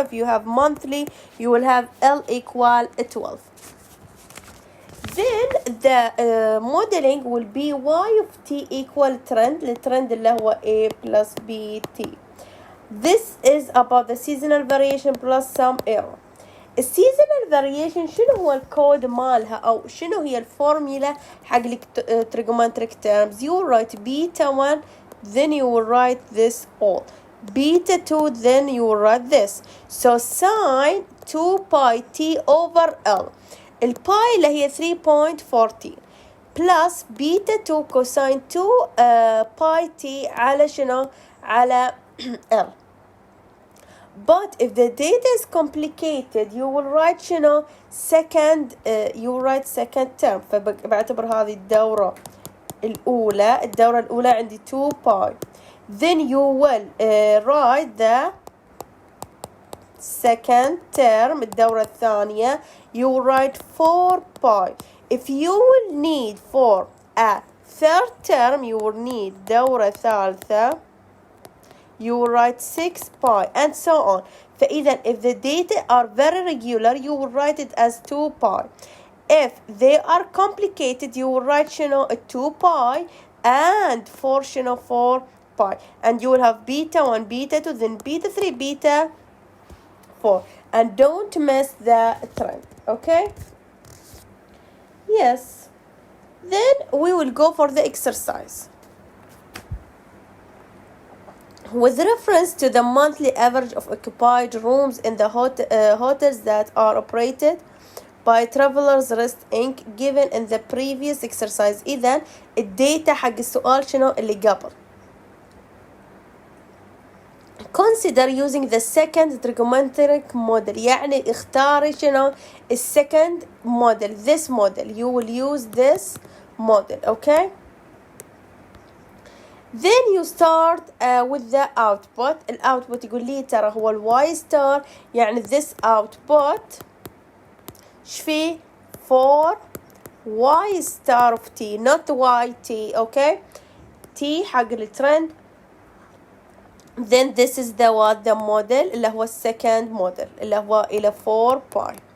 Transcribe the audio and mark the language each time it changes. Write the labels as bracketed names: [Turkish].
[English] If you have monthly, you will have L equal 12. Then the modeling will be y of t equal trend. [Arabic] الترند اللي هو [English] a plus b t. This is about the seasonal variation plus some error. [Arabic] السيزونال فاريشن شنو هو الكود مالها او شنو هي الفورميلا حق التريجومنتريك terms. [English] You write beta 1, then you will write this all. Beta 2, then you will write this. So sine 2 pi t over L. [Arabic] الباي اللي هي 3.14 [English] plus beta 2 cosine 2 pi t [Arabic] على شنو على L. [English] But if the data is complicated, you will write شنو second you will write second term. [Arabic] فبعتبر هذه الدورة الأولى عندي 2 pi. [English] Then you will write the second term [Arabic] الدورة الثانية. [English] You will write 4 pi. If you will need for a third term, you will need [Arabic] دورة ثالثة. [English] You will write 6 pi and so on. فإذا if the data are very regular, you will write it as 2 pi. If they are complicated, you will write شنو 2 pi and 4 شنو 4 pi. And you will have beta 1, beta 2, then beta 3, beta 4. And don't miss the trend. Okay? Yes. Then we will go for the exercise. With reference to the monthly average of occupied rooms in the hotels that are operated by Travelers Rest Inc. given in the previous exercise. [Arabic] إذن الداتا حق السؤال شنو اللي قبل. [English] Consider using the second trigonometric model. [Arabic] يعني اختاري شنو [English] second model. This model. You will use this model. Okay? Then you start with the output. [Arabic] الأوتبوت يقول لي ترى هو الواي ستار. [English] يعني this output شفي for y star of t, not yt. Okay? t حق الترند. Then this is the model [Arabic] اللي هو [English] second model اللي هو إلى 4 pi.